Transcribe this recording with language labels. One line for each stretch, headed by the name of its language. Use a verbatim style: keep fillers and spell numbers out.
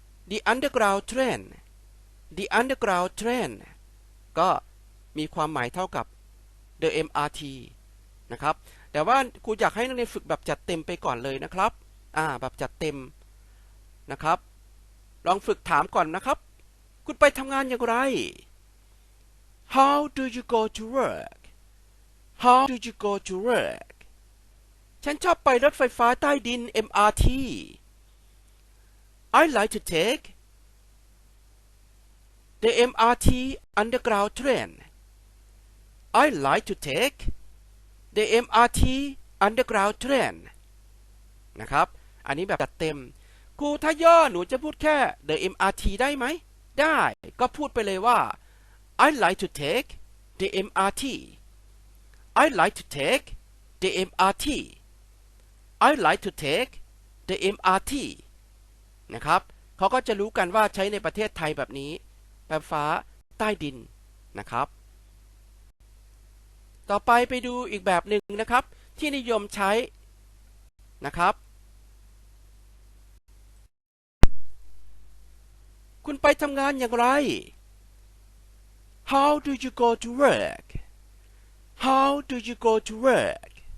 English: the underground train the underground train
Thai: ก็มีความหมายเท่ากับ the เอ็ม อาร์ ที นะครับแต่ว่าครูอยากให้นักเรียนฝึกแบบจัดเต็มไปก่อนเลยนะครับอ่าแบบจัดเต็มนะครับลองฝึกถามก่อนนะครับคุณไปทำงานอย่างไร
English: How do you go to work How do you go to work
Thai: ฉันชอบไปรถไฟฟ้าใต้ดิน เอ็ม อาร์ ที
English: I like to take the เอ็ม อาร์ ที underground train I like to take the เอ็ม อาร์ ที underground train
Thai: นะครับอันนี้แบบจัดเต็มครูถ้าย่อหนูจะพูดแค่ the เอ็ม อาร์ ที ได้ไหมได้ก็พูดไปเลยว่า
English: I like to take the เอ็ม อาร์ ที I like to take the เอ็ม อาร์ ที I like to take the เอ็ม อาร์ ที
Thai: นะครับเขาก็จะรู้กันว่าใช้ในประเทศไทยแบบนี้รถไฟฟ้าใต้ดินนะครับต่อไปไปดูอีกแบบหนึ่งนะครับที่นิยมใช้นะครับคุณไปทำงานอย่างไร
English: How do you go to work How do you go to work